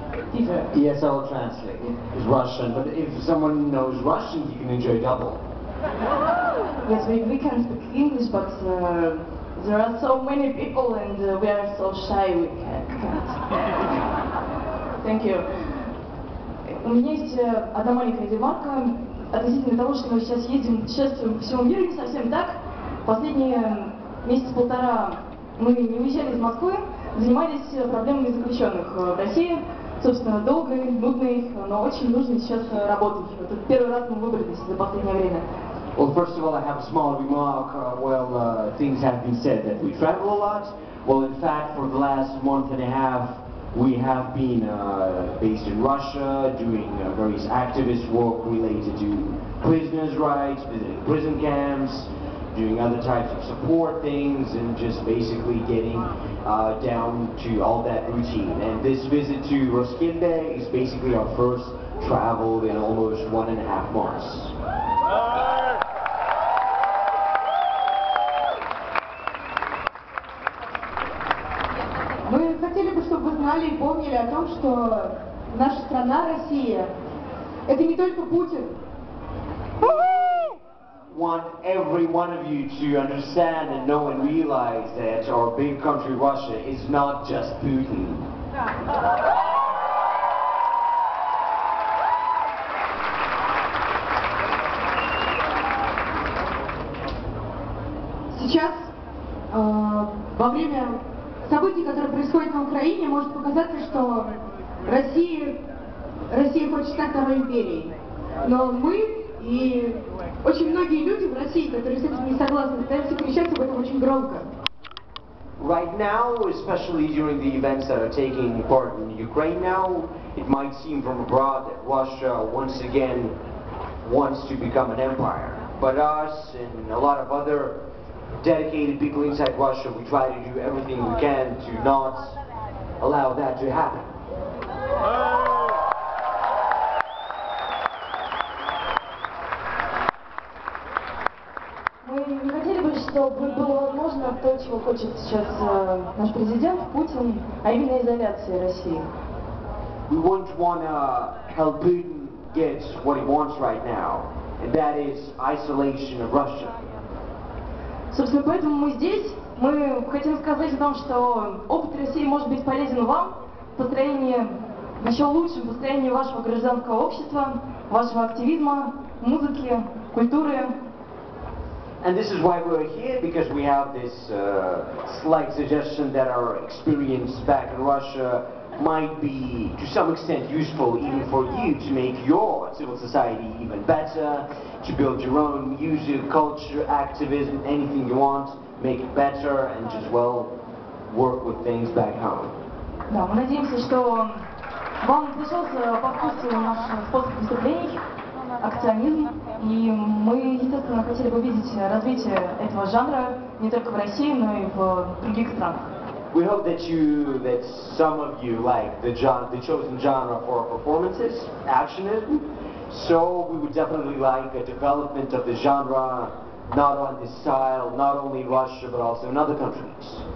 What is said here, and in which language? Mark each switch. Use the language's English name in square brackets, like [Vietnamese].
[English] Peter. Yes, I will translate. It's Russian, but if someone knows Russian, you can enjoy double. Yes, we can speak English, but there are so many people and we are so shy, we can't. Thank you. [Russian] У меня есть одна маленькая ремарка относительно того, что мы сейчас ездим, путешествуем по всему миру, не совсем так. Последние месяца-полтора мы не уезжали из Москвы, занимались проблемами заключенных в России. Собственно, долгой, нудной, но очень нужной сейчас работой. Это первый раз мы выбрались за последнее время. [English] Well, first of all, I have a small remark. Things have been said that we travel a lot. Well, in fact, for the last month and a half, we have been based in Russia, doing various activist work related to prisoners' rights, visiting prison camps, doing other types of support things, and just basically getting down to all that routine. And this visit to Roskilde is basically our first travel in almost 1.5 months. [Russian] Мы хотели бы, чтобы вы знали и помнили о том, что наша страна, Россия, это не только Путин. [English] Want every one of you to understand and know and realize that our big country Russia is not just Putin. [Russian] Сейчас, во время событий, которые происходят на Украине, может показаться, что Россия хочет стать второй империей. Но мы и очень многие люди в России, которые с этим не согласны, пытаются кричать об этом очень громко. [English] Right now, especially during the events that are taking part in Ukraine now, it might seem from abroad that Russia once again wants to become an empire. But us and a lot of other dedicated people inside Russia, we try to do everything we can to not allow that to happen. [Russian] Мы не хотели бы, чтобы было возможно то, чего хочет сейчас наш президент Путин, а именно изоляция России. [English] We wouldn't want to help Putin get what he wants right now, and that is isolation of Russia. [Russian] Собственно, поэтому мы здесь. Мы хотим сказать о том, что опыт России может быть полезен вам в построении, еще лучшем построении вашего гражданского общества, вашего активизма, музыки, культуры. [English] And this is why we're here, because we have this slight suggestion that our experience back in Russia might be, to some extent, useful even for you to make your civil society even better, to build your own music, culture, activism, anything you want, make it better, and just, well, work with things back home. [Russian] Да, мы надеемся, что вам пришелся по вкусу наш способ выступлений, акционизм, и мы, естественно, хотели бы видеть развитие этого жанра не только в России, но и в других странах. [English] We hope that some of you like the chosen genre for our performances, actionism. So we would definitely like a development of the genre, not on this style, not only in Russia, but also in other countries.